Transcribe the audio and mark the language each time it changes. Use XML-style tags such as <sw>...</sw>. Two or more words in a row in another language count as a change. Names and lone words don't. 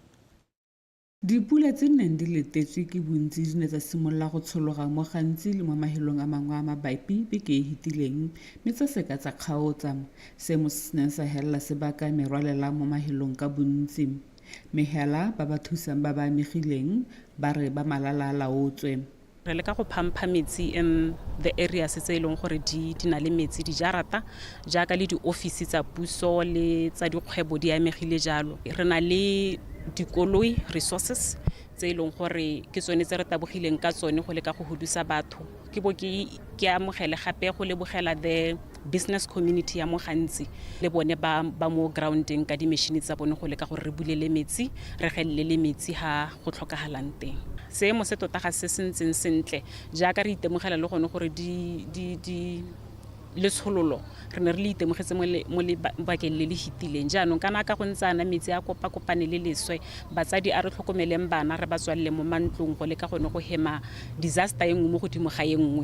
<tn>Dipula tse neng di letetswe ke bontsi di ne tsa simolola go tshologa mo gantsi le mo mahelong a mangwe a mabapi beke e hitileng mme tsa seka tsa kgaotsa seemo se ne sa helela sebaka merwalela mo mahelong ka bontsi mehela ba ba thusang ba ba amegileng ba re ba malala laotswe. Re le ka go phampa metsi</tn> <en>in the areas</en> <tn>tse eleng gore di na le metsi di jarata jaaka le di office tsa puso le tsa dikgwebo di amegile jalo re na le dikoloi resources tse eleng gore ke tsone tse re tabogileng ka tsone go le ka go hudusa batho ke bo ke amogele gape go lebogela</tn> <en>the business community</en> <tn>ya mo gantsi le bone ba mo grounding ka di machine tsa bone go le ka gore re bulele metsi re gelele metsi ha go tlhokagalang teng seemo se tota ga se sentseng sentle jaaka re itemogela le gone gore di letshololo re ne re le itemogetse mo le bakeng le le hitileng jaanong kana ka go ntsana metsi a kopane le leswe batsadi a re tlhokomeleng bana re ba tswalle mo mantlong go le ka gone go hema disaster engwe mo godimo ga engwe</tn>